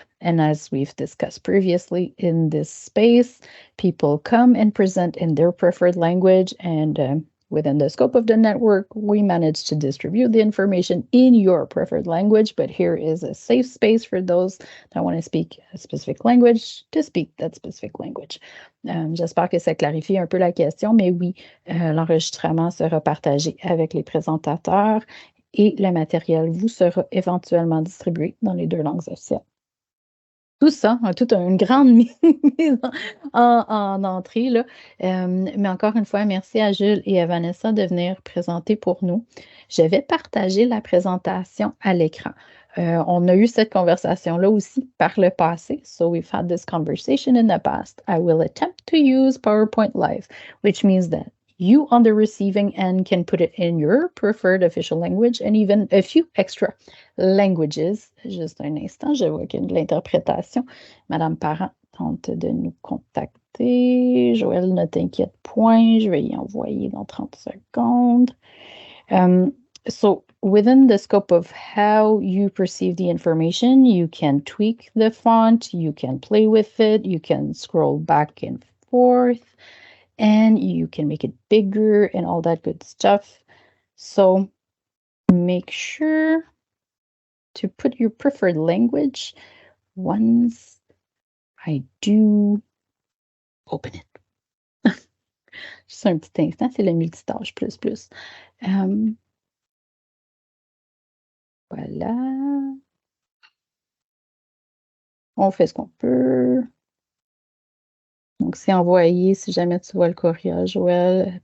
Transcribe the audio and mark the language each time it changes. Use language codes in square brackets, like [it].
[en] And as we've discussed previously in this space, people come and present in their preferred language, and within the scope of the network, we manage to distribute the information in your preferred language, but here is a safe space for those that want to speak a specific language to speak that specific language. [fr] J'espère que ça clarifie un peu la question, mais oui, l'enregistrement sera partagé avec les présentateurs et le matériel vous sera éventuellement distribué dans les 2 langues officielles. Tout ça, toute une grande mise en entrée, là. Mais encore une fois, merci à Jules et à Vanessa de venir présenter pour nous. Je vais partager la présentation à l'écran. On a eu cette conversation-là aussi par le passé. [en] So we've had this conversation in the past. I will attempt to use PowerPoint Live, which means that you on the receiving end can put it in your preferred official language and even a few extra languages. [fr] Juste un instant, je vois qu'il y a de l'interprétation. Madame Parent tente de nous contacter. Joël, ne t'inquiète point, je vais y envoyer dans 30 secondes. [en] So within the scope of how you perceive the information, you can tweak the font, you can play with it, you can scroll back and forth, and you can make it bigger and all that good stuff. So make sure to put your preferred language once I do open it. [fr] Juste un petit instant, c'est le multitâche plus. Voilà. On fait ce qu'on peut. Donc, c'est envoyé si jamais tu vois le courriel, Joël.